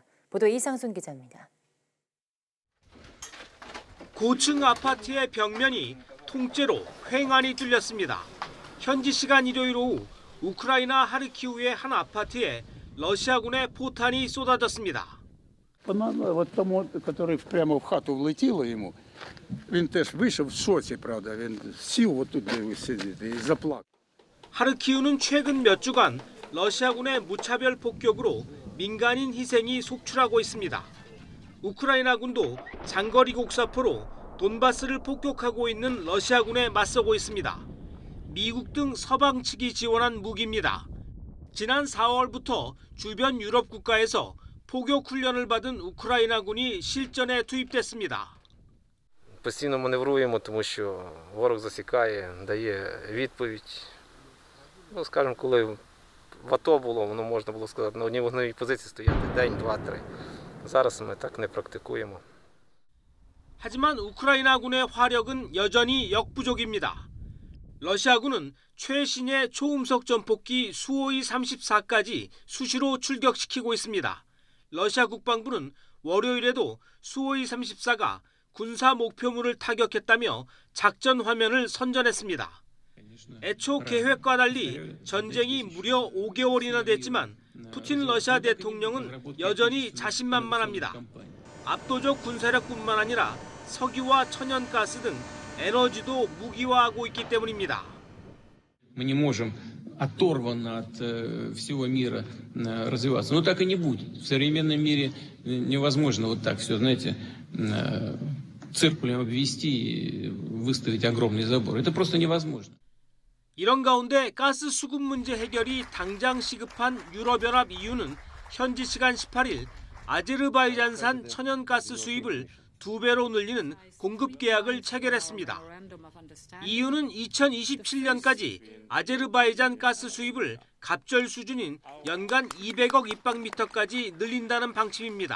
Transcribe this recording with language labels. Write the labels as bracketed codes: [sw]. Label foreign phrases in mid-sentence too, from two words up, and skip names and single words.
[ko] 보도 이상순 기자입니다. 고층 아파트의 벽면이 통째로 횡하니 뚫렸습니다. 현지 시간 일요일 오후 우크라이나 하르키우의 한 아파트에 러시아군의 포탄이 쏟아졌습니다. [ru] Вот тому, который прямо [uk] в хату влетіло йому, він теж вийшов в шоці, правда, він сів отут, де сидить, і заплакав. [ko] 하르키우는 최근 몇 주간 러시아군의 무차별 폭격으로 민간인 희생이 속출하고 있습니다. 우크라이나군도 장거리 곡사포로 돈바스를 폭격하고 있는 러시아군에 맞서고 있습니다. 미국 등 서방 측이 지원한 무기입니다. 지난 4월부터 주변 유럽 국가에서 포격 훈련을 받은 우크라이나군이 실전에 투입됐습니다. [uk] Постійно маневруємо, тому що ворог засікає, дає відповідь. Скажімо, коли в АТО було, воно можна було сказати, на одній вогневій позиції стояти день, два, три. Зараз ми так не практикуємо. [ko] 하지만 우크라이나군의 화력은 여전히 역부족입니다. 러시아군은 최신의 초음속 전폭기 수호이 34까지 수시로 출격시키고 있습니다. 러시아 국방부는 월요일에도 수호이 34가 군사 목표물을 타격했다며 작전 화면을 선전했습니다. 애초 계획과 달리 전쟁이 무려 5개월이나 됐지만 푸틴 러시아 대통령은 여전히 자신만만합니다. 압도적 군사력뿐만 아니라 석유와 천연가스 등 에너지도 무기화하고 있기 때문입니다. [ru] Мы не можем оторванно от всего мира развиваться. Но так и не будет. В современном мире невозможно вот так все, знаете, циркулем обвести и выставить огромный забор. Это просто невозможно. [ko] 이런 가운데 가스 수급 문제 해결이 당장 시급한 유럽연합 EU는 현지 시간 18일 아제르바이잔산 천연가스 수입을 2배로 늘리는 공급 계약을 체결했습니다. EU는 2027년까지 아제르바이잔 가스 수입을 갑절 수준인 연간 200억 입방미터까지 늘린다는 방침입니다.